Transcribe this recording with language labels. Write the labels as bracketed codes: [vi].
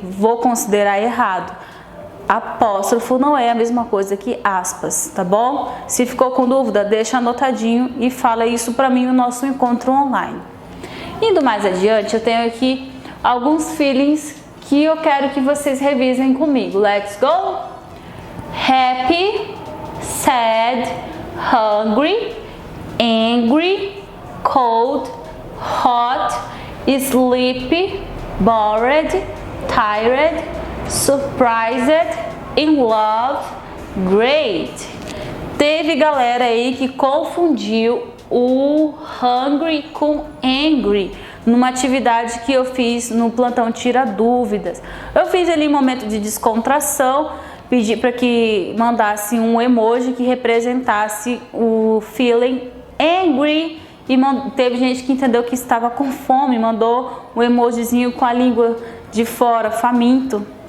[pt] Vou considerar errado. Apóstrofo não é a mesma coisa que aspas, tá bom? Se ficou com dúvida, deixa anotadinho e fala isso para mim no nosso encontro online. Indo mais adiante, eu tenho aqui alguns feelings que eu quero que vocês revisem comigo. [en] Let's go! Happy, sad, hungry, angry, cold, hot, sleepy, bored, tired, surprised, in love, great. [pt] Teve galera aí que confundiu o hungry com angry numa atividade que eu fiz no plantão Tira Dúvidas. Eu fiz ali um momento de descontração, pedi para que mandasse um emoji que representasse o feeling angry e teve gente que entendeu que estava com fome, mandou um emojizinho com a língua de fora, faminto.